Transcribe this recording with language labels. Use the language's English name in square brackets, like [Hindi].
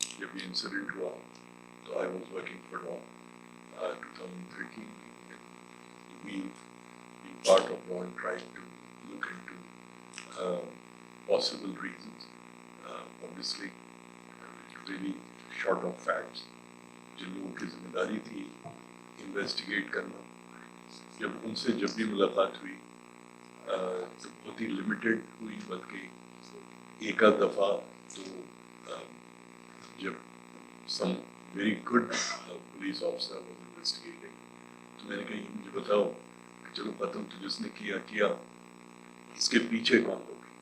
[Urdu] جب یہ انسیڈنٹ ہوا تو [English] I was working for Dawn 2013. We've been part of Dawn trying to look into possible reasons. Obviously, really short of facts. [Urdu] جن لوگوں کی ذمہ داری تھی انویسٹیگیٹ کرنا، ان سے جب بھی ملاقات ہوئی تو بہت ہی لمیٹڈ ہوئی، بلکہ ایک آدھ دفعہ تو جب [English] some very good police officer was investigating [Urdu] تو میں نے کہا یہ مجھے بتاؤ کہ چلو ختم تو جس نے کیا اس کے پیچھے کون لوگ.